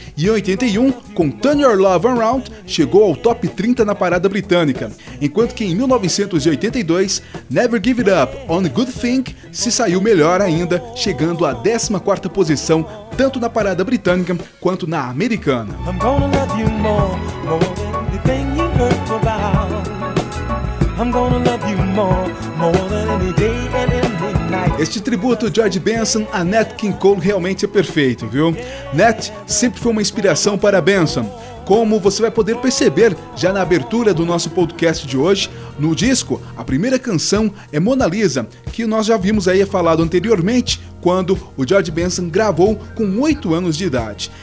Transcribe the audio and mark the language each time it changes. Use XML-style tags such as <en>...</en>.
<pt>E em 81, com Turn Your Love Around, chegou ao top 30 na parada britânica. Enquanto que em 1982, Never Give It Up on a Good Thing se saiu melhor ainda, chegando à 14ª posição, tanto na parada britânica quanto na americana.</pt> <en>I'm gonna love you more than anything you heard about. I'm gonna love you more than any day and any night.</en> <pt>Este tributo George Benson a Nat King Cole realmente é perfeito, viu? Nat sempre foi uma inspiração para Benson. Como você vai poder perceber já na abertura do nosso podcast de hoje, no disco, a primeira canção é Mona Lisa, que nós já vimos aí falado anteriormente, quando o George Benson gravou com 8 anos de idade.</pt>